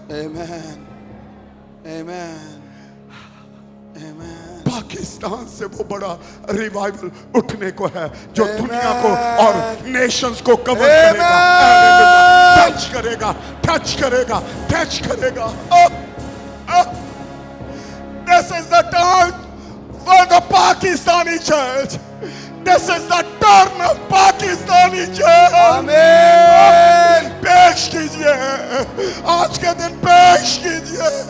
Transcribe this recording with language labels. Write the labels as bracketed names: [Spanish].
[English] Amen. Amen. Amen. [Hindi] Pakistan से वो बड़ा रिवाइवल उठने को है जो [English] Amen. [Hindi] दुनिया को और नेशंस को कवर [English] Amen. [Hindi] करेगा, टच करेगा, टच करेगा, टच करेगा। [English] This is the time for the Pakistani church. This is the turn of Pakistani church. Amen. [Hindi] पेश कीजिए, आज के दिन पेश कीजिए।